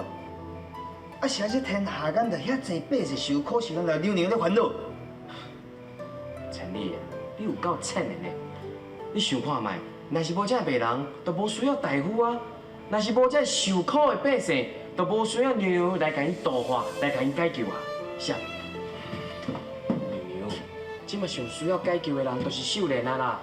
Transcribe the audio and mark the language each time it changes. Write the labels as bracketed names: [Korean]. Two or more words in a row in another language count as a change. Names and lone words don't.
[Min Nan Chinese] 啊，是安这天下间着遐济百姓受苦受难，来娘娘咧烦恼。陈丽，你有够浅的呢！你想看卖，若是无这病人，就无需要大夫啊；若是无这受苦的百姓，就无需要娘娘来甲因度化，来甲因解救啊！是啊，娘娘，即马上需要解救的人，就是秀莲啊啦。